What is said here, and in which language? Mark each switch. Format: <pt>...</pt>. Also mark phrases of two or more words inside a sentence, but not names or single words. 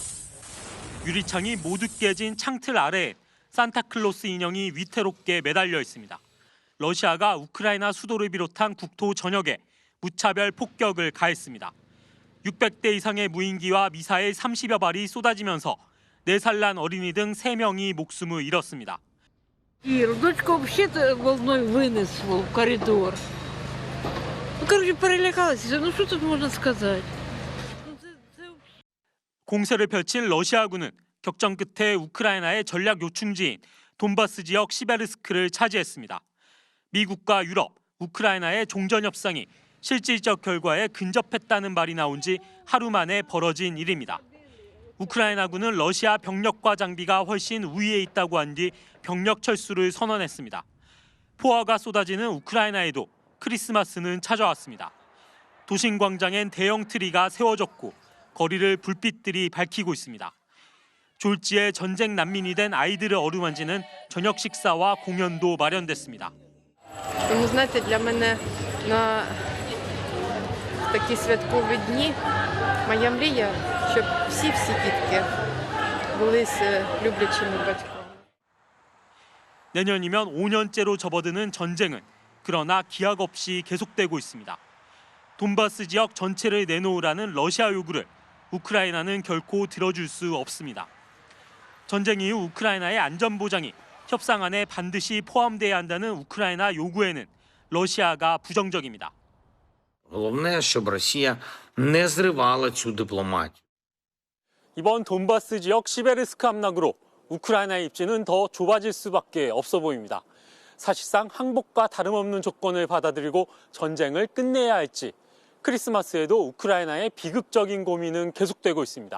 <ko>유리창이 모두 깨진 창틀 아래에 산타클로스 인형이 위태롭게 매달려 있습니다. 러시아가 우크라이나 수도를 비롯한 국토 전역에 무차별 폭격을 가했습니다. 600대 이상의 무인기와 미사일 30여 발이 쏟아지면서 4살 난 어린이 등 3명이 목숨을 잃었습니다.</ko> <ru>Дочку вообще-то волной вынесло в коридор. Короче, перелякалась. Ну что тут можно сказать?</ru> <ko>공세를 펼친 러시아군은 격전 끝에 우크라이나의 전략 요충지인 돈바스 지역 시베르스크를 차지했습니다. 미국과 유럽, 우크라이나의 종전 협상이 실질적 결과에 근접했다는 말이 나온 지 하루 만에 벌어진 일입니다. 우크라이나군은 러시아 병력과 장비가 훨씬 우위에 있다고 한 뒤 병력 철수를 선언했습니다. 포화가 쏟아지는 우크라이나에도 크리스마스는 찾아왔습니다. 도심 광장엔 대형 트리가 세워졌고 거리를 불빛들이 밝히고 있습니다. 졸지에 전쟁 난민이 된 아이들을 어루만지는 저녁 식사와 공연도 마련됐습니다.</ko> <ru>Знаете,</ru> <uk>для мене на такі святкові дні моя мрія, щоб всі дітки були з люблячими батьками.</uk> <ko>내년이면 5년째로 접어드는 전쟁은 그러나 기약 없이 계속되고 있습니다. 돈바스 지역 전체를 내놓으라는 러시아 요구를 우크라이나는 결코 들어줄 수 없습니다. 전쟁 이후 우크라이나의 안전보장이 협상안에 반드시 포함돼야 한다는 우크라이나 요구에는 러시아가 부정적입니다.</ko> <uk>Головне, щоб Росія не зривала цю дипломатію.</uk> <ko>이번 돈바스 지역 시베르스크 함락으로 우크라이나의 입지는 더 좁아질 수밖에 없어 보입니다. 사실상 항복과 다름없는 조건을 받아들이고 전쟁을 끝내야 할지 크리스마스에도 우크라이나의 비극적인 고민은 계속되고 있습니다.</ko>